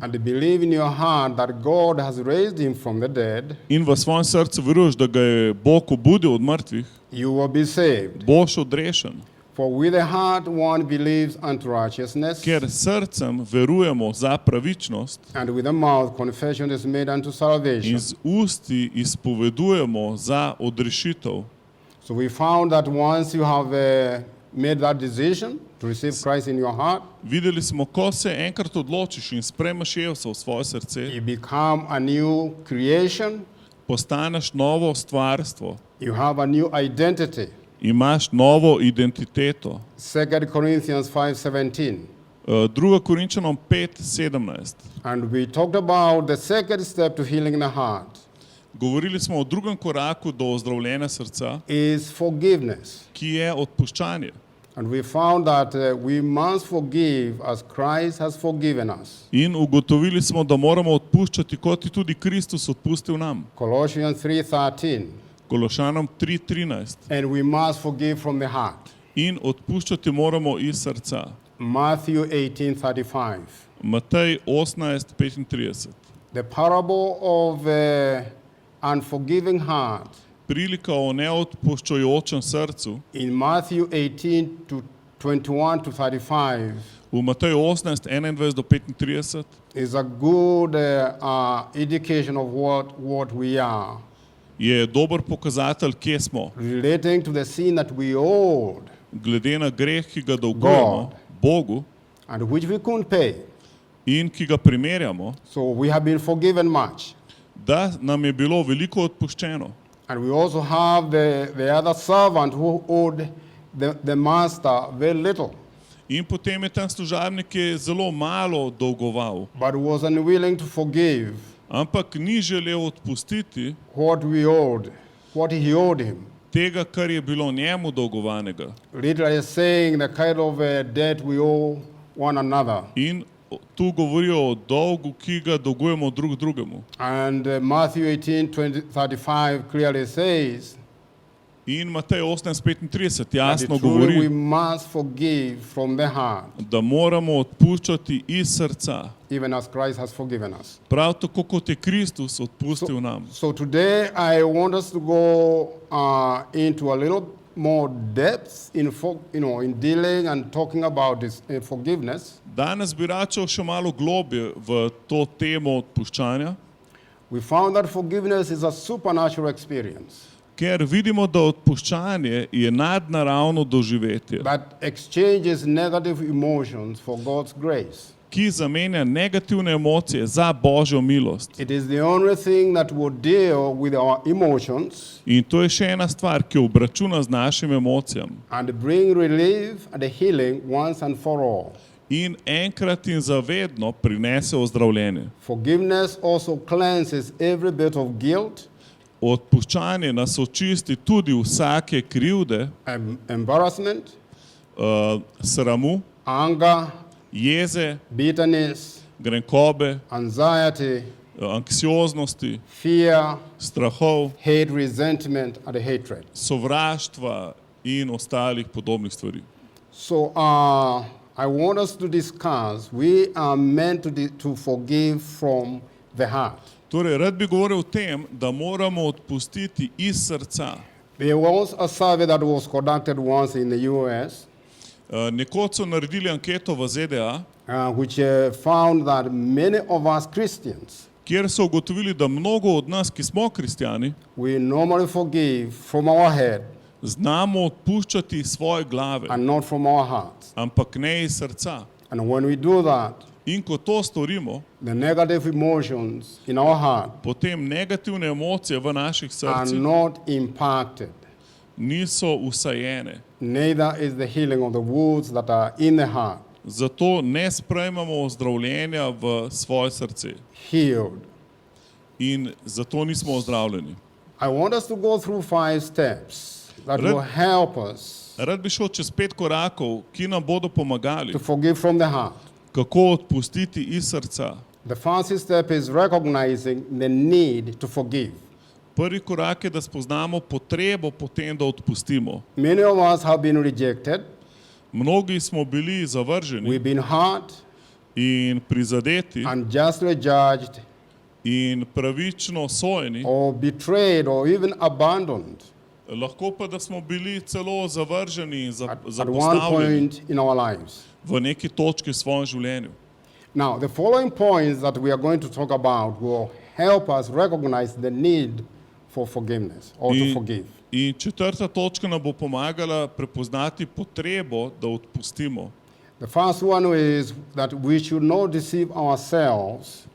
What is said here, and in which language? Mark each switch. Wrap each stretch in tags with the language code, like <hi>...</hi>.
<en>and believe in your heart that God has raised him from the dead,</en> <sl>in v svojem srcu veruješ, da ga je Bog obudil od mrtvih,</sl> <en>you will be saved.</en> <sl>boš odrešen.</sl> <en>For with the heart one believes unto righteousness,</en> <sl>Ker srcem verujemo za pravičnost</sl> <en>and with the mouth confession is made unto salvation.</en> <sl>in z usti izpovedujemo za odrešitev.</sl> <en>So we found that once you have made that decision to receive Christ in your heart,</en> <sl>Videli smo, ko se enkrat odločiš in sprejmeš Jezusa v svoje srce,</sl> <en>you become a new creation,</en> <sl>postaneš novo stvarstvo,</sl> <en>you have a new identity.</en> <sl>imaš novo identiteto.</sl> <en>2 Corinthians 5:17.</en> <sl>2. Korinčanom 5:17.</sl> <en>And we talked about the second step to healing the heart</en> <sl>Govorili smo o drugem koraku do ozdravljenja srca,</sl> <en>is forgiveness.</en> <sl>ki je odpuščanje.</sl> <en>And we found that we must forgive as Christ has forgiven us.</en> <sl>In ugotovili smo, da moramo odpuščati, kot je tudi Kristus odpustil nam.</sl> <en>Colossians 3:13.</en> <sl>Kološanom 3:13.</sl> <en>And we must forgive from the heart.</en> <sl>In odpuščati moramo iz srca.</sl> <en>Matthew 18:35.</en> <sl>Matej 18:35.</sl> <en>The parable of unforgiving heart</en> <sl>Prilika o neodpuščajočem srcu</sl> <en>in Matthew 18:21-35</en> <sl>v Mateju 18:21 do 35</sl> <en>is a good indication of what we are,</en> <sl>je dober pokazatelj, kje smo.</sl> <en>relating to the sin that we owed</en> <sl>Glede na greh, ki ga dolgujemo</sl> <en>God.</en> <sl>Bogu</sl> <en>and which we couldn't pay.</en> <sl>in ki ga primerjamo,</sl> <en>So we have been forgiven much.</en> <sl>da nam je bilo veliko odpuščeno.</sl> <en>And we also have the other servant who owed the master very little,</en> <sl>In potem je tam služabnik, ki je zelo malo dolgoval,</sl> <en>but was unwilling to forgive.</en> <sl>ampak ni želel odpustiti</sl> <en>what he owed him.</en> <sl>tega, kar je bilo njemu dolgovanega.</sl> <en>Literally saying the kind of debt we owe one another.</en> <sl>In tu govorijo o dolgu, ki ga dolgujemo drug drugemu.</sl> <en>And Matthew 18:35 clearly says</en> <sl>In Matej 18:35</sl> <en>that</en> <sl>jasno</sl> <en>truly we</en> <sl>govori,</sl> <en>must forgive from the heart,</en> <sl>da moramo odpuščati iz srca,</sl> <en>even as Christ has forgiven us.</en> <sl>prav tako kot je Kristus odpustil nam.</sl> <en>So today I want us to go into a little more depth in dealing and talking about this forgiveness.</en> <sl>Danes bi rad šel še malo globje v to temo odpuščanja,</sl> <en>We found that forgiveness is a supernatural experience</en> <sl>ker vidimo, da odpuščanje je nadnaravno doživetje,</sl> <en>that exchanges negative emotions for God's grace.</en> <sl>ki zamenja negativne emocije za Božjo milost.</sl> <en>It is the only thing that will deal with our emotions</en> <sl>In to je še ena stvar, ki obračuna z našimi emocijami.</sl> <en>and bring relief and healing once and for all.</en> <sl>In enkrat in zavedno prinese ozdravljenje.</sl> <en>Forgiveness also cleanses every bit of guilt,</en> <sl>Odpuščanje nas očisti tudi vsake krivde,</sl> <en>embarrassment,</en> <sl>sramu,</sl> <en>anger,</en> <sl>jeze,</sl> <en>bitterness,</en> <sl>grenkobe,</sl> <en>anxiety,</en> <sl>anksioznosti,</sl> <en>fear,</en> <sl>strahov,</sl> <en>hate, resentment, and hatred.</en> <sl>sovraštva in ostalih podobnih stvari.</sl> <en>So I want us to discuss, we are meant to forgive from the heart.</en> <sl>Torej, rad bi govoril o tem, da moramo odpustiti iz srca.</sl> <en>There was a survey that was conducted once in the US,</en> <sl>Nekoč so naredili anketo v ZDA,</sl> <en>which found that many of us Christians,</en> <sl>kjer so ugotovili, da mnogo od nas, ki smo kristjani,</sl> <en>we normally forgive from our head</en> <sl>znamo odpuščati iz svoje glave,</sl> <en>and not from our hearts.</en> <sl>ampak ne iz srca.</sl> <en>And when we do that,</en> <sl>In ko to storimo,</sl> <en>the negative emotions in our heart</en> <sl>potem negativne emocije v naših</sl> <en>are</en> <sl>srcih</sl> <en>not impacted.</en> <sl>niso usajene.</sl> <en>Neither is the healing of the wounds that are in the heart</en> <sl>Zato ne sprejmemo ozdravljenja v svoje srce.</sl> <en>healed.</en> <sl>In zato nismo ozdravljeni.</sl> <en>I want us to go through 5 steps that</en> <sl>Red-</sl> <en>will help us</en> <sl>Rad bi šel čez 5 korakov, ki nam bodo pomagali,</sl> <en>to forgive from the heart.</en> <sl>kako odpustiti iz srca.</sl> <en>The first step is recognizing the need to forgive.</en> <sl>Prvi korak je, da spoznamo potrebo po tem, da odpustimo.</sl> <en>Many of us have been rejected,</en> <sl>Mnogi smo bili zavrženi</sl> <en>we've been hurt,</en> <sl>in prizadeti</sl> <en>unjustly judged,</en> <sl>in pravično sojeni,</sl> <en>or betrayed, or even abandoned</en> <sl>lahko pa, da smo bili celo zavrženi in</sl> <en>at one</en> <sl>zapostavljeni</sl> <en>point in our lives.</en> <sl>v neki točki v svojem življenju.</sl> <en>Now, the following points that we are going to talk about will help us recognize the need for forgiveness or to forgive.</en> <sl>In četrta točka nam bo pomagala prepoznati potrebo, da odpustimo.</sl> <en>The first one is that we should not deceive ourselves</en>